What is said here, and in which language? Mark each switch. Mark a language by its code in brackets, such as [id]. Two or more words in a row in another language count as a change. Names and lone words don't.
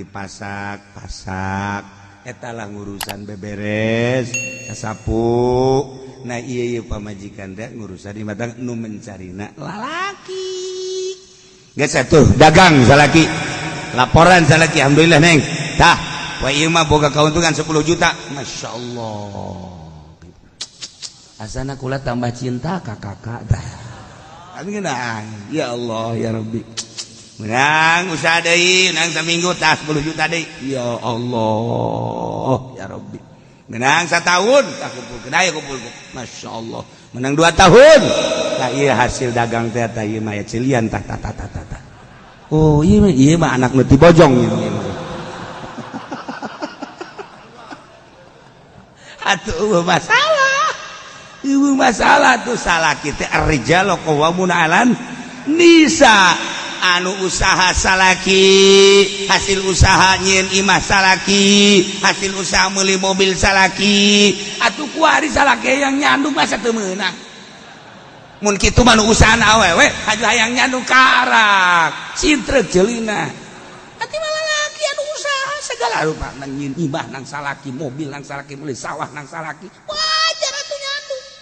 [su] dipasak eta lah ngurusan beberes sasapu nah ieu pamajikan teh ngurusan imah tangga nu mencarina lalaki geus atuh dagang salaki laporan salaki alhamdulillah neng tah wa ieu mah boga kauntungan 10 juta masyaallah asana kula tambah cinta ka kakak tah amin [ar] يا الله يا ربي [su] menang usaha deui menang saminggu tah 10 juta deui [ar] يا الله يا ربي [su] menang satahun tah kumpulkeun aya kumpulkeun masyaallah menang 2 tahun tah ieu hasil dagang teh tah ieu mah aya cilian tah oh ieu mah anak nu ti bojong ieu atuh masalah tuh salah kita [ar] الرجال قوامون على النساء [su] anu usaha salaki hasil usaha nyieun imah salaki hasil usaha meuli mobil salaki atuh kuari salaki yang nyandung masa teu meunang mun kitu mah nu usaha awewe haju hayang nyandung karak cintrek jeulina ati mah lalaki anu usaha segala rupa nang nyieun imah nang salaki mobil nang salaki meuli sawah nang salaki wajar atuh nyandung